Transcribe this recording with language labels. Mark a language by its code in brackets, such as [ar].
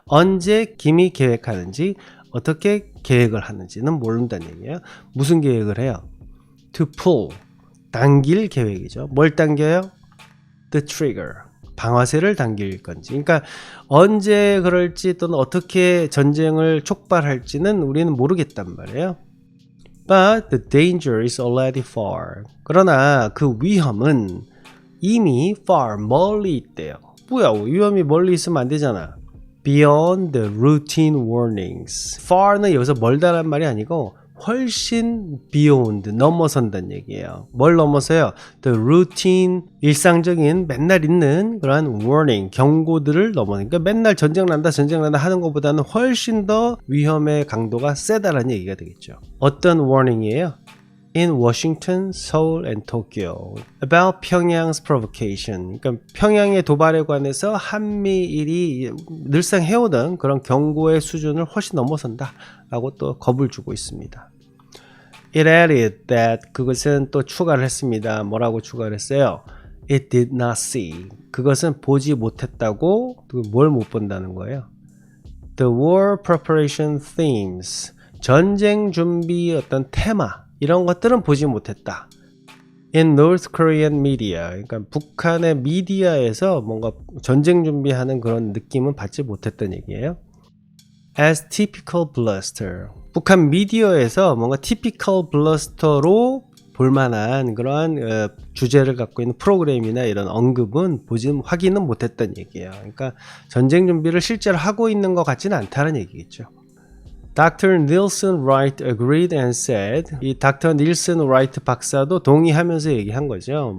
[ko] 언제 김이 계획하는지, 어떻게 계획을 하는지는 모른다는 얘기예요. 무슨 계획을 해요? [en] To pull. [ko] 당길 계획이죠. 뭘 당겨요? [en] The trigger. [ko] 방아쇠를 당길 건지. 그러니까 언제 그럴지 또는 어떻게 전쟁을 촉발할지는 우리는 모르겠단 말이에요. [en] But the danger is already far. [ko] 그러나 그 위험은 이미 far, 멀리 있대요. 뭐야, 위험이 멀리 있으면 안 되잖아. [en] Beyond the routine warnings. [ko] far는 여기서 멀다란 말이 아니고 훨씬 beyond, 넘어선다는 얘기예요. 뭘 넘어서요? [en] The routine, [ko] 일상적인 맨날 있는 그런 warning, 경고들을 넘어서. 그러니까 맨날 전쟁 난다 하는 것보다는 훨씬 더 위험의 강도가 세다라는 얘기가 되겠죠. 어떤 warning이에요? [en] In Washington, Seoul, and Tokyo about Pyongyang's provocation. [ko] 그러니까 평양의 도발에 관해서 한미일이 늘상 해오던 그런 경고의 수준을 훨씬 넘어선다라고 또 겁을 주고 있습니다. [en] It added that. [ko] 그것은 또 추가를 했습니다. 뭐라고 추가를 했어요? [en] It did not see. [ko] 그것은 보지 못했다고. 뭘 못 본다는 거예요? [en] The war preparation themes. [ko] 전쟁 준비 어떤 테마. 이런 것들은 보지 못했다. [en] In North Korean media, [ko] 그러니까 북한의 미디어에서 뭔가 전쟁 준비하는 그런 느낌은 받지 못했던 얘기예요. [en] As typical bluster, [ko] 북한 미디어에서 뭔가 typical bluster로 볼만한 그러한 주제를 갖고 있는 프로그램이나 이런 언급은 확인은 못했던 얘기예요. 그러니까 전쟁 준비를 실제로 하고 있는 것 같지는 않다는 얘기겠죠. Dr. Nielsen Wright [en] agreed and said, [ko] 이 Dr. Nielsen Wright 박사도 동의하면서 얘기한 거죠.